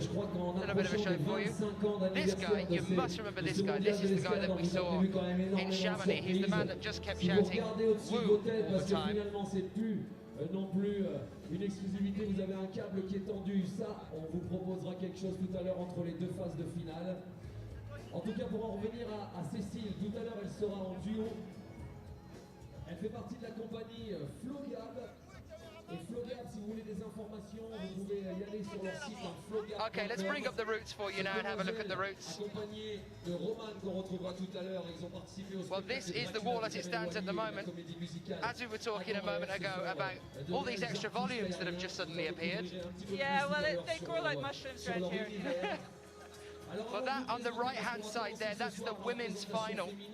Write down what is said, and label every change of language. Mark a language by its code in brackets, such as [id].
[fr] Je crois qu'en approchant les 25 ans d'anniversaire de [en] you must remember this guy. This is the guy that we saw in Chamonix. He's the man that just kept shouting "woo" all the time. [fr] Finalement, c'est plus non plus une exclusivité. Vous avez un câble qui est tendu. Ça, on vous proposera quelque chose tout à l'heure entre les deux phases de finale. En tout cas, pour en revenir à Cécile, tout à l'heure, elle sera en duo. Elle fait partie de la compagnie Flogab. Et Flogab, si vous voulez des informations, vous pouvez y aller sur leur site Flogab. [en] Okay, let's bring up the routes for you now and have a look at the routes. [fr] Accompagné de Roman qu'on retrouvera tout à l'heure. Ils ont participé au [en] Well, this is the wall as it stands at the moment. As we were talking a moment ago about all these extra volumes that have just suddenly appeared. Yeah, well, they grow like mushrooms around here. Well, that on the right-hand side there, that's the women's final.